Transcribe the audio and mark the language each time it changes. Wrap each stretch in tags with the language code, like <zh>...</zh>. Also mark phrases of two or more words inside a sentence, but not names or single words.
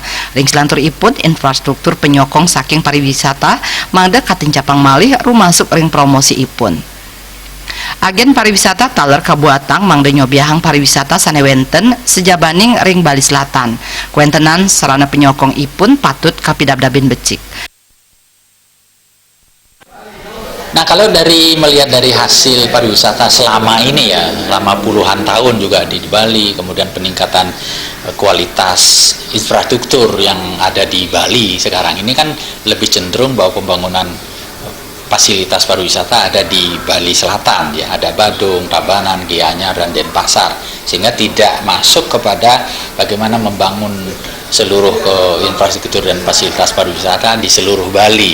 <ban>Ring selanturipun infrastruktur penyokong saking pariwisata mangda katincapang malih rumasuk ring promosi ipun. Agen pariwisata taler kabuatang mangda nyobiahang pariwisata sanewenten sejabaning ring Bali Selatan. Kuentenan sarana penyokong ipun patut kapidabdabin becik.</ban> <id>Nah, kalau melihat dari hasil pariwisata selama ini ya, selama puluhan tahun juga di Bali, kemudian peningkatan kualitas infrastruktur yang ada di Bali sekarang ini kan lebih cenderung bahwa pembangunan fasilitas pariwisata ada di Bali Selatan ya, ada Badung, Tabanan, Gianyar dan Denpasar, sehingga tidak masuk kepada bagaimana membangun seluruh infrastruktur dan fasilitas pariwisata di seluruh Bali.</id>